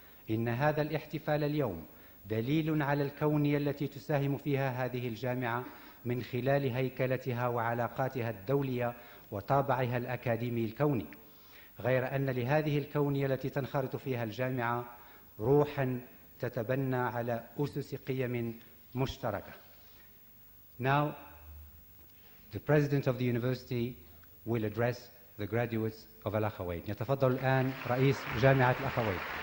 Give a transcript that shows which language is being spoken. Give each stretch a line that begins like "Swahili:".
Arabic: إن هذا الاحتفال اليوم دليل على الكونية التي تساهم فيها هذه الجامعة من خلال هيكلتها وعلاقاتها الدولية وطابعها الأكاديمي الكوني، غير أن لهذه الكونية التي تنخرط فيها الجامعة روحا تتبنى على أسس قيم مشتركة.
English: Now, the President of the University will address the graduates of Akhawayn.
Arabic: يتفضل الآن رئيس جامعة الأخوين.